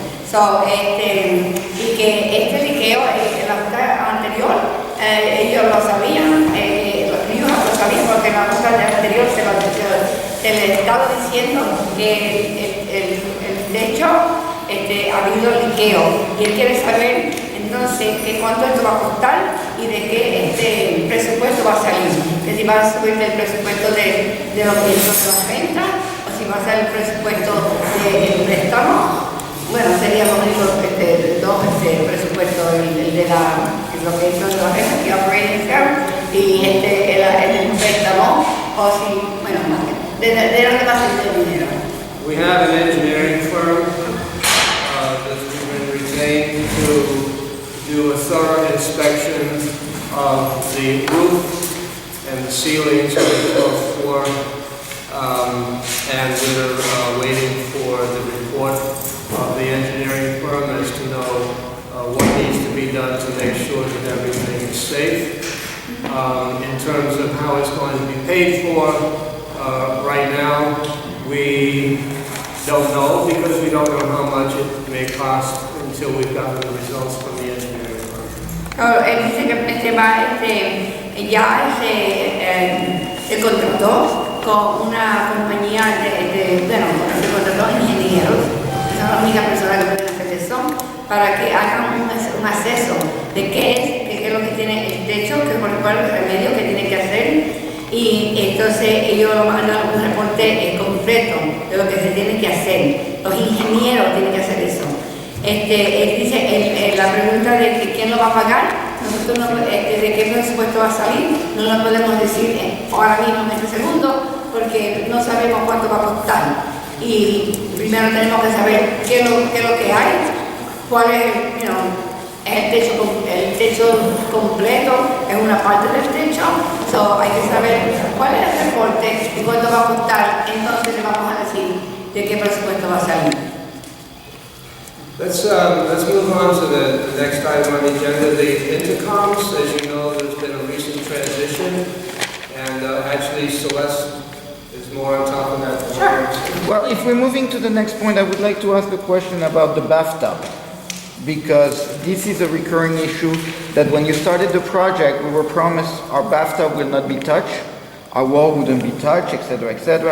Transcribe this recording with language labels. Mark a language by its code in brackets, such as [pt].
[es] So, y que este liqueo en la junta anterior, ellos lo sabían, los niños lo sabían porque en la junta anterior se les estaba diciendo que el techo ha habido liqueo y él quiere saber entonces cuánto esto va a costar y de qué presupuesto va a salir, que si va a subir del presupuesto de los bienes de la renta o si va a ser el presupuesto del préstamo. Bueno, sería lo único dos presupuestos, el de lo que hizo de la renta, que [en] operating account, [es] y el préstamo, o si, bueno, de dónde va a salir el dinero. [en] We have an engineering firm that's been retained to do a thorough inspection of the roof and the ceilings of the 12th floor, and we're waiting for the report of the engineering firm as to know what needs to be done to make sure that everything is safe. In terms of how it's going to be paid for, right now we don't know because we don't know how much it may cost until we've gotten the results from the engineering firm. [es] Él dice que ya se contrató con una compañía se contrató ingenieros, que son las únicas personas que pueden hacer eso, para que hagan un acceso de qué es lo que tiene el techo, cuál es el remedio que tiene que hacer, y entonces ellos lo mandan un reporte completo de lo que se tiene que hacer. Los ingenieros tienen que hacer eso. Él dice, la pregunta de que quién lo va a pagar, nosotros no, de qué presupuesto va a salir, no lo podemos decir ahora mismo en este segundo, porque no sabemos cuánto va a costar. Y primero tenemos que saber qué es lo que hay, cuál es el techo completo, es una parte del techo, hay que saber cuál es el reporte y cuánto va a costar, entonces le vamos a decir de qué presupuesto va a salir. [en] Let's move on to the next item on the agenda, the intercoms. As you know, there's been a recent transition, and actually Celeste is more on top of that than I am. Well, if we're moving to the next point, I would like to ask a question about the bathtub, because this is a recurring issue that when you started the project, we were promised our bathtub will not be touched, our wall wouldn't be touched, etc., etc.